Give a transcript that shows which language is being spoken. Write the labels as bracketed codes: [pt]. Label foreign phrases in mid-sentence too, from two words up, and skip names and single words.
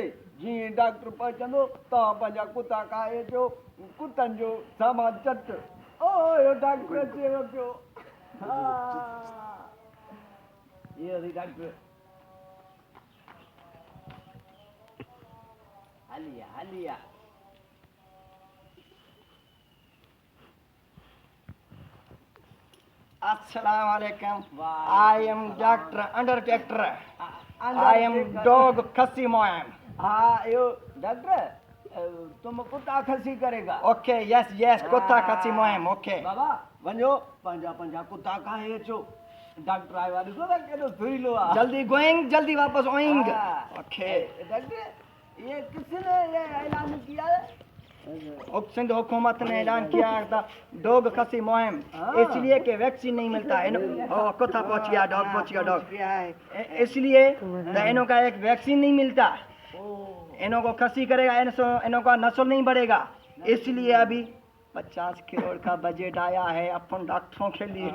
[sd] जीअं डॉक्टर पहुचंदो तव्हां पंहिंजा कुता काहे अचो, कुतनि जो सामान चट। ओ डॉक्टर अचेव पियो। हा ये डॉक्टर हलिया [ar] السلام عليكم. [en] I am Doctor Undertaker. I am dog [ur] خصی مہم. ہاں یو ڈاکٹر تم کتا خصی کریگا? [en] Okay, yes, [ur] کتا خصی مہم. [en] Okay. [sd] बाबा वञो पंहिंजा पंहिंजा कुत्ता काहे अचो, डॉक्टर आयो आहे, ॾिसो त केॾो धुइलो आहे। [en] जल्दी going, [ur] جلدی واپس آئینگ. Okay. ڈاکٹر یہ کس نے یہ اعلان کیا ہے? سندھ حکومت نے اعلان کیا تھا ڈاگ خصی مہم، اسلیے کہ ویکسین نہیں ملتا ہے. کتا پہنچ گیا، ڈاگ پہنچ گیا، ڈاگ اسلیے انہوں کا ایک ویکسین نہیں ملتا، انہوں کو خصی کریگا انہوں کا نسل نہیں بڑھے گا، اسلیے ابھی 50 کروڑ کا بجٹ آیا ہے اپن ڈاکٹروں کے لیے.